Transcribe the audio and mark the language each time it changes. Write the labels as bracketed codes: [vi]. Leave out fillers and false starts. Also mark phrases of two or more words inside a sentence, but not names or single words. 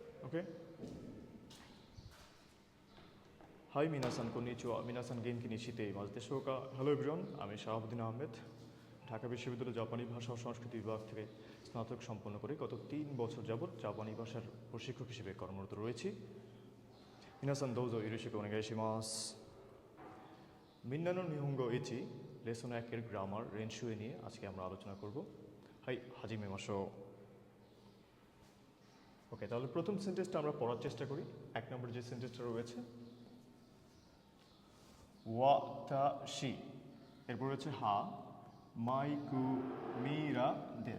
[en] Okay. [ja] Hi, 皆さん こんにちは. 皆さん 元気に して います でしょう か? [en] Hello everyone. [bn] আমি শাহাবুদ্দিন আহমেদ ঢাকা বিশ্ববিদ্যালয়ের জাপানি ভাষা ও সংস্কৃতি বিভাগ থেকে স্নাতক সম্পন্ন করে গত 3 বছর যাবত জাপানি ভাষার প্রশিক্ষক হিসেবে কর্মরত রয়েছি। [ja] 皆さん どうぞ よろしく お願いします. [bn] মিন্নানো নিহঙ্গো ইচি লেসন 1 এর গ্রামার রেনশুয়ে নিয়ে আজকে আমরা আলোচনা করব। [ja] はい 始め ましょう. [bn] ওকে, তাহলে প্রথম সেন্টেন্সটা আমরা পড়ার চেষ্টা করি। 1 নম্বর যে সেন্টেন্সটা রয়েছে ওয়াতাশি, এরপর রয়েছে [ja] は マイク ミラー です.